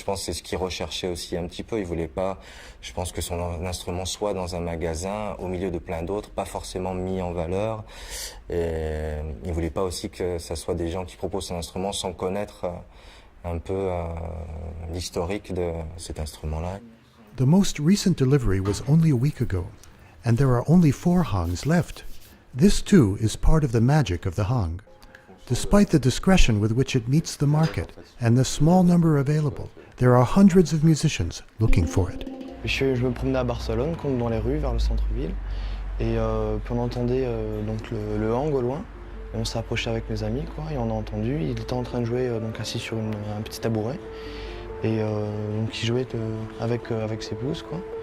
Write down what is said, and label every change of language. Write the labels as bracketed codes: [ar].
[fr] Je pense que c'est ce qu'il recherchait aussi un petit peu. Il voulait pas, je pense que son instrument soit dans un magasin au milieu de plein d'autres, pas forcément mis en valeur. Et il voulait pas aussi que ça soit des gens qui proposent son instrument sans connaître un peu l'historique de cet instrument-là. [en] The most recent delivery was only a week ago, and there are only 4 Hangs left. This too is part of the magic of the Hang. Despite the discretion with which it meets the market and the small number available, there are hundreds of musicians looking for it. [fr] Je me promenais à Barcelone, comme dans les rues, vers le centre-ville, et puis on entendait donc le hang au loin. Et on s'est approché avec mes amis, quoi, et on a entendu. Il était en train de jouer donc assis sur un petit tabouret, et donc il jouait avec ses pouces, quoi.